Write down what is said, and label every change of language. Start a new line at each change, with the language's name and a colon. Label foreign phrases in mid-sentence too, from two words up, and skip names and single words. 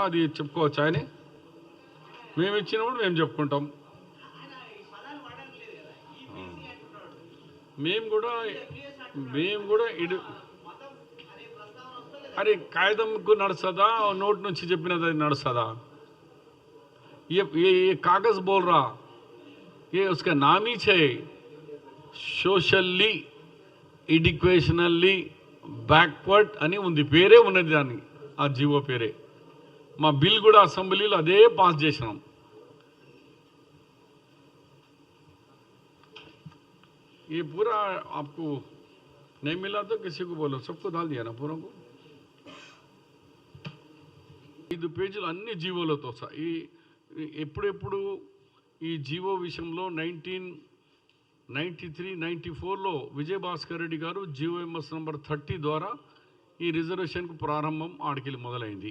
Telugu: అది చెప్పుకోవచ్చు. ఆయన మేము ఇచ్చినప్పుడు మేము చెప్పుకుంటాం. మేము కూడా అరే కాగితంకు నడుస్తుందా, నోట్ నుంచి చెప్పినది అది నడుస్తుందా?
Hindi: ये कागज बोल रहा, ये उसका नाम ही है
English: socially educationally backward
Telugu: అని ఉంది. పేరే ఉన్నది దానికి, ఆ జీవో పేరే. మా బిల్ కూడా అసెంబ్లీలో అదే పాస్ చేసినాం.
Hindi: ये पूरा आपको नहीं मिला तो किसी को बोलो, सबको डाल दिया ना पूरा को.
Telugu: 5 పేజీలు అన్ని జీవోలతో సహా. ఎప్పుడెప్పుడు ఈ జీవో విషయంలో 1993-94లో విజయభాస్కర్ రెడ్డి గారు జీవోఎంఎస్ నంబర్ 30 ద్వారా ఈ రిజర్వేషన్కు ప్రారంభం ఆడికెళ్ళి మొదలైంది.